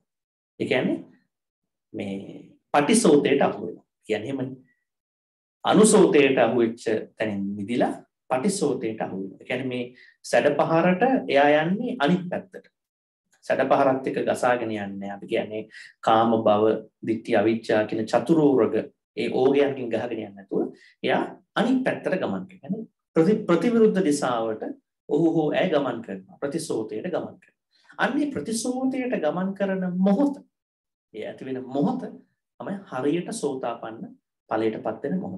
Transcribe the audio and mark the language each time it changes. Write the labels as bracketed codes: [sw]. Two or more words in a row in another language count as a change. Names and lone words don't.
[si] ඒ කියන්නේ මේ පටිසෝතයට අහු වෙනවා. කියන්නේ එහෙමනේ. අනුසෝතයට අහු වෙච්ච තැනින් මිදිලා පටිසෝතයට අහු වෙනවා. ඒ කියන්නේ මේ සැඩපහරට එයා යන්නේ අනිත් පැත්තට. සැඩපහරත් එක්ක ගසාගෙන යන්නේ. අපි කියන්නේ [pi] කාම භව, ditthi avijja [si] කියන චතුරෝර්ග ඒ ඕගයන්කින් ගහගෙන යන්නේ නැතුව එයා අනිත් පැත්තට ගමන් කරනවා. ප්‍රතිවිරුද්ධ දිශාවට ඔහු ඇය ගමන් කරනවා. ප්‍රතිසෝතයට ගමන් කරනවා. අන්නේ ප්‍රතිසෝතයට ගමන් කරන මොහොත ඒ ඇති වෙන මොහොත තමයි හරියට සෝතාපන්න ඵලයටපත් වෙන මොහොත.